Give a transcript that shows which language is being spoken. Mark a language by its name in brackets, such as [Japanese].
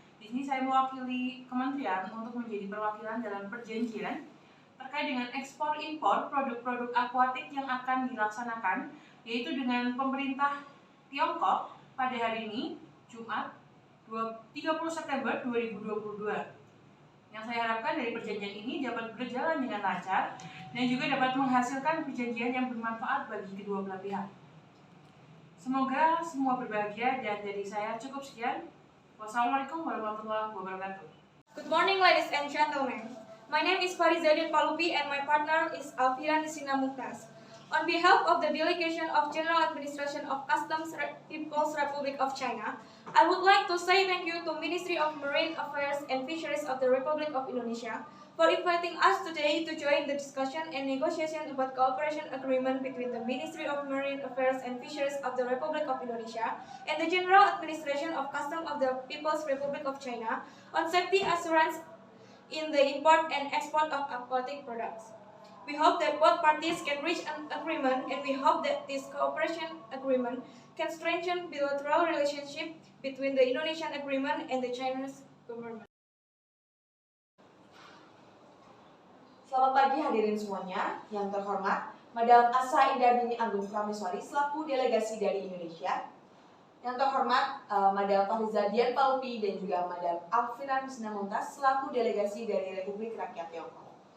[Indonesian] Di sini saya mewakili kementerian untuk menjadi perwakilan dalam perjanjian terkait dengan ekspor impor produk-produk akuatik yang akan dilaksanakan, yaitu dengan pemerintah Tiongkok pada hari ini, Jumat 30 September 2022. Yang saya harapkan dari perjanjian ini dapat berjalan dengan lancar dan juga dapat menghasilkan perjanjian yang bermanfaat bagi kedua belah pihak. Semoga semua berbahagia, dan dari saya cukup sekian. Wassalamualaikum warahmatullahi wabarakatuh. [English] Good morning, ladies and gentlemen. My name is Fariza Dian Palupi and my partner is Alfirani Srinang Mumtaz. On behalf of the delegation of General Administration of Customs People's Republic of China, I would like to say thank you to Ministry of Marine Affairs and Fisheries of the Republic of Indonesia for inviting us today to join the discussion and negotiation about cooperation agreement between the Ministry of Marine Affairs and Fisheries of the Republic of Indonesia and the General Administration of Customs of the People's Republic of China on safety assurance in the import and export of aquatic products. We hope that both parties can reach an agreement, and we hope that this cooperation agreement can strengthen bilateral relationship between the Indonesian agreement and the Chinese government. [Indonesian] Selamat pagi hadirin semuanya. Yang terhormat, Madam Asa Indah Dini Agung Prameswari selaku delegasi dari Indonesia. Yang terhormat, Madam Fariza Dian Palupi dan juga Madam Alfirani Srinang Mumtaz selaku delegasi dari Republik Rakyat Tiongkok.